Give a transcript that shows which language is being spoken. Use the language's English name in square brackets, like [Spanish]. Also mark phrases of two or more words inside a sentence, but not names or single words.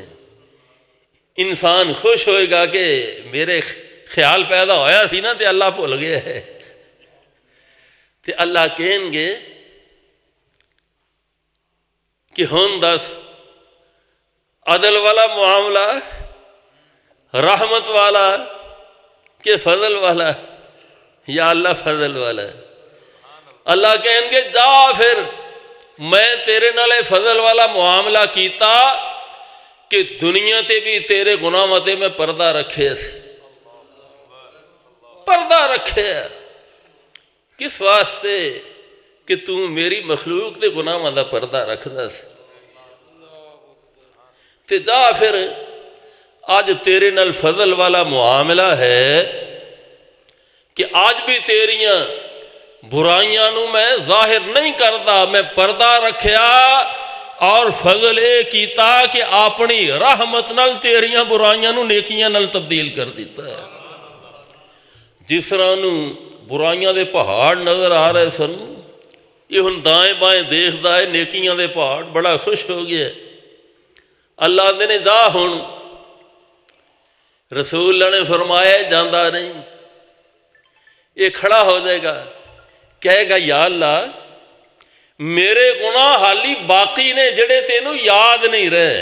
[Punjabi] انسان خوش ہوئے گا کہ میرے خیال پیدا ہویا سی نا تے اللہ بھول گیا ہے، تے اللہ کہیں گے کہ ہن دس عدل والا معاملہ رحمت والا کہ فضل والا؟ یا اللہ فضل والا ہے۔ اللہ کہیں گے جا پھر میں تیرے نالے فضل والا معاملہ کیتا کہ دنیا تے بھی تیرے گناہاں تے میں پردہ رکھے سے، پردہ رکھے کس واسطے کہ تو میری مخلوق دے گناہاں دا پردہ رکھدا سی۔ تے جا پھر اج تیرے نال فضل والا معاملہ ہے کہ آج بھی تیریاں برائیاں نو میں ظاہر نہیں کرتا، میں پردہ رکھیا اور فضل اے کیتا کہ اپنی رحمت نال تیریاں برائیاں نو نیکیاں نال تبدیل کر دیتا ہے۔ جس طرح نو برائیاں دے پہاڑ نظر آ رہے سن، یہ ہن دائیں بائیں دیکھدا ہے نیکیاں دے پہاڑ، بڑا خوش ہو گیا۔ اللہ دے نے جا ہن، رسول اللہ نے فرمایا جاندہ نہیں، یہ کھڑا ہو جائے گا، کہے گا یا اللہ میرے گناہ حالی باقی نے جڑے تینوں یاد نہیں رہے۔